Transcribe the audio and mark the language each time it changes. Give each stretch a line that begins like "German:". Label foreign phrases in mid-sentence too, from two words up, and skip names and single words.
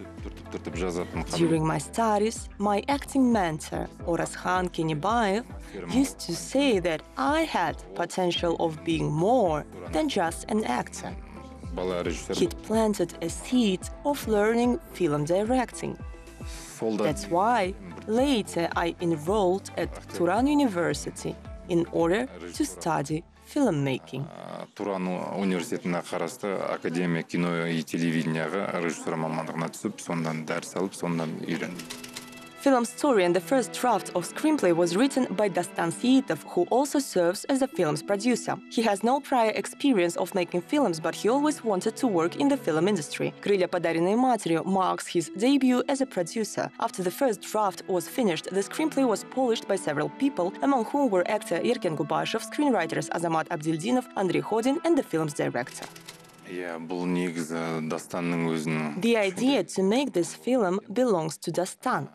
English: During my studies, my acting mentor, Orashan Kenibayev, used to say that I had potential of being more than just an actor. He'd planted a seed of learning film directing. That's why later I enrolled at Turan University in order to study filmmaking.
Kazakh: Туран университетіне қарасты академия
Russian: кино и телевидениеға
Kazakh: режиссер мамандығына түсіп, сондан дәріс алып, сондан үйрендім.
English: Film story and the first draft of screenplay was written by Dastan Siitov, who also serves as a film's producer. He has no prior experience of making films, but he always wanted to work in the film industry. «Крылья, подаренные матерью» marks his debut as a producer. After the first draft was finished, the screenplay was polished by several people, among whom were actor Yerken Gubashov, screenwriters Azamat Abdildinov, Andrei Khodin, and the film's director. The idea to make this film belongs to Dastan.